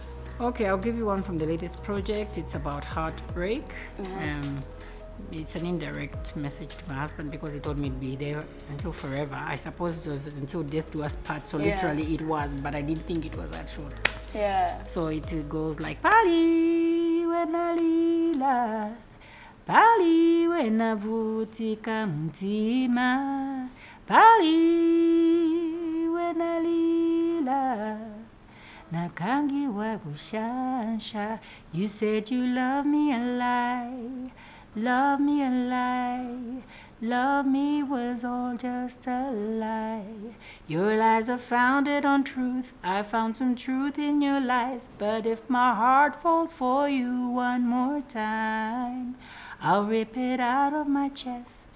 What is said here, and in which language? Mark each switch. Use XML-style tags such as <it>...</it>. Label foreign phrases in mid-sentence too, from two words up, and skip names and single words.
<en>Okay, I'll give you one from the latest project. It's about heartbreak. It's an indirect message to my husband because he told me to be there until forever. I suppose it was until death do us part, so literally it was, but I didn't think it was that short. Yeah. So it goes like</en> <ny>Pali wena lila, Pali wena vutika mtima, Pali wena lila. Nakangi wakushansha.</ny> <en>You said you love me a lie, love me a lie. Love me was all just a lie. Your lies are founded on truth. I found some truth in your lies. But if my heart falls for you one more time, I'll rip it out of my chest.</en>